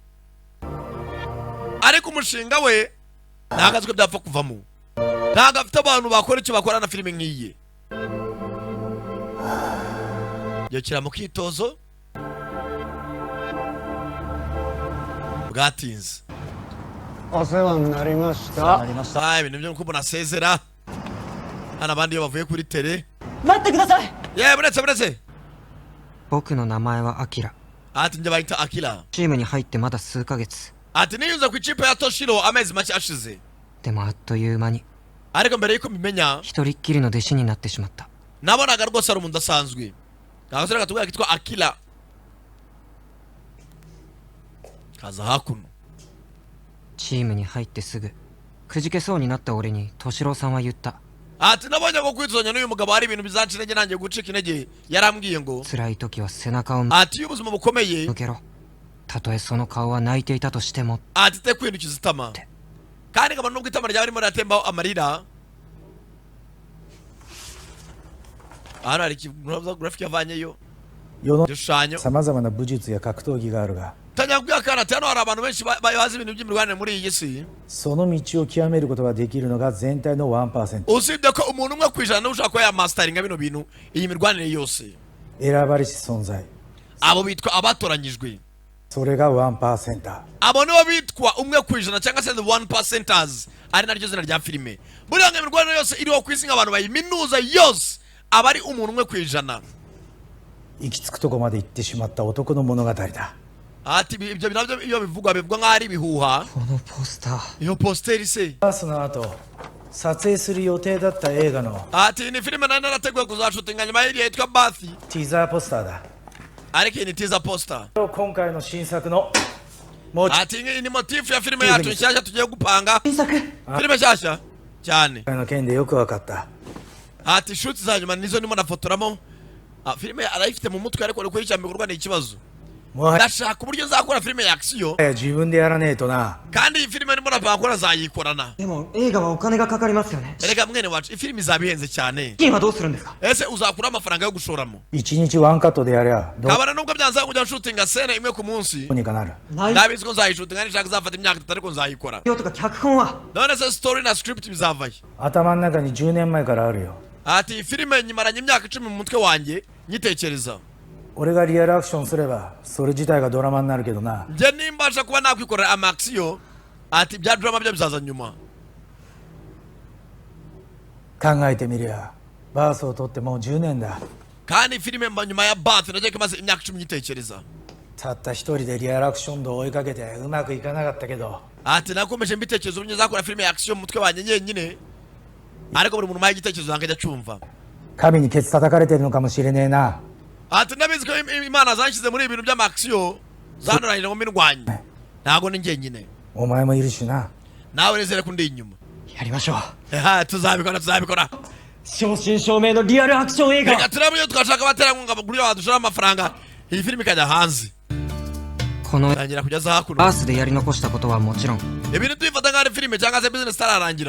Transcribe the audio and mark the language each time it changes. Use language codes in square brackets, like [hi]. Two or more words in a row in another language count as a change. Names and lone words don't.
[rw] ariko umushinga we ntagazwe byapfa kuvamo ntago afite abantu bakora icyo bakora na filime nk'iyi yokira mu kwitozo bwatinze [ja] お世話になりましたなりました。 [rw] ibintu byo kubona asezera hano abandi iyo bavuye kuri tele [ja] 待ってください。 [rw] yewe buretse [ja] 僕の名前はアキラ。 [rw] ati njye bayita Akira [ja] チームに入ってまだ数ヶ月。 [rw] ati niyunze ku ikipe ya Toshiro amezi make ashize [ja] でもあっという間に [rw] ariko mbere yuko mbimenya [ja] 一人っきりの弟子になってしまった。 [rw] nabonaga rwose ari umuntu udasanzwe agasore gatubwira kitwa Akira kaza hakuno [ja] チームに入ってすぐくじけそうになった俺に敏郎さんは言った。 [rw] ati nabonye ko kwituzanya n'uyu mugabo hari ibintu bizanca intege nanjye gucika intege yarambwiye ngo [ja] 辛い時は背中を向 [rw] ati iyo ubuzima bukomeye [ja] けろ。たとえその顔は泣いていたとしても。 [rw] ati te kwihindukiza itama kandi nkaba nubwo itama ryaba ririmo riratembaho amarira hano hari grafiki yavanyeyo [ja] 世の [rw] igishushanyo [ja] さまざまな武術や格闘技があるが [rw] tangira kubwira akana ati hano hari abantu benshi bazi ibintu by'imirwanire muri iyi si [ja] その道を極めることができるのが全体の 1% [rw] usibye ko umuntu umwe ku ijana niwe ushobora kuba yamasitaringa bino bintu iyi mirwanire yose [ja] 選ばれし存在 [rw] abo bitwa abatoranyijwe [ja] それが 1% [rw] abo nibo bitwa umwe ku ijana cyangwa se [en] the 1%ers [rw] ari naryo zina rya filime buriya ngo imirwanire yose iriho ku isi nk'abantu bayiminuza yose aba ari umuntu umwe ku ijana [ja] 行き着くとこまで行ってしまった男の物語だ [rw] ati ibyo nabyo iyo bivugwa nk'aho ari ibihuha [ja] このポスター。 [rw] iyo positeri se [ja] バースの後撮影する予定だった映画の [rw] ati ni filime nari narateguye kuzashutinga nyuma y'iriya yitwa bathi [ja] ティザーポスターだ [rw] ariko iyi ni tiza posta [ja] 今回の新作のもう [rw] ati iyi ni motifu ya filime yacu nshyashya tugiye gupanga [ja] 新作。 [rw] filime nshyashya cyane [ja] 今回の件でよく分かった [rw] ati shuti za nyuma nizo ndimo nafotoramo filime arayifite mu mutwe ariko ariko icya mbere ni ikibazo [ja] もはや [rw] ndashaka uburyo nzakora filime ya action [ja] 自分でやらねえとな [rw] kandi iyi filime ndimo napanga gukora zayikorana [ja] でも映画はお金がかかりますよね。 [rw] erega mwene wacu iyi filime izaba ihenze cyane [ja] 資金はどうするんですか。 [rw] ese uzakura amafaranga yo gushoramo [ja] 1 日ワンカットでやりゃどう [rw] kabana nubwo byanzanga kujya nshutinga sene imwe ku munsi [ja] にかなる内 [rw] ndabizi ko nzayishutinga nishaka izafata imyaka itatu ariko nzayikora [ja] 容とか脚本は。 [rw] none se story na script bizavayo [ja] 頭の中に10年前からあるよ [rw] ati iyi filime nyimaranye imyaka 10 mu mutwe wanjye nyitekereza [ja] 俺がリアルアクションすればそれ自体がドラマになるけどな [rw] njye nimbasha kuba nakwikorera amaxiyo ati ibya drama byo bizaza nyuma [ja] 考えてみりゃバースを取ってもう10年だ [rw] kandi filime mba nyuma ya bath nagiye kimaze imyaka 10 nyitekereza [ja] たった一人でリアルアクション度を追いかけてうまくいかなかったけど [rw] ati nakomeje mbitekerezo uburyo nzakora filime ya action mu mutwe wanjye nyenyine ariko buri muntu umaye igitekerezo yanjye ajya cyumva [ja] 神にケツ叩かれてるのかもしれねえな [rw] ati ndabizi ko imana zanshyize muri ibintu by'amaxiyo zanuranyije ngo mbindwanye ntabwo ni njyenyine [ja] お前もいるしな [rw] nawe nezere ko ndi inyuma [ja] やりましょう。 [rw] tuzabikora [ja] 正真正銘のリアルアクション映画。 [rw] reka turebe iyo twashaka abaterankunga bagurira badushora amafaranga iyi filime ikajya hanze [ja] この [rw] tangira kugeza hakuno [ja] バースでやり残したことはもちろん [rw] ibintu tuyifata nk'aho ari filime cyangwa se bizinesi itararangira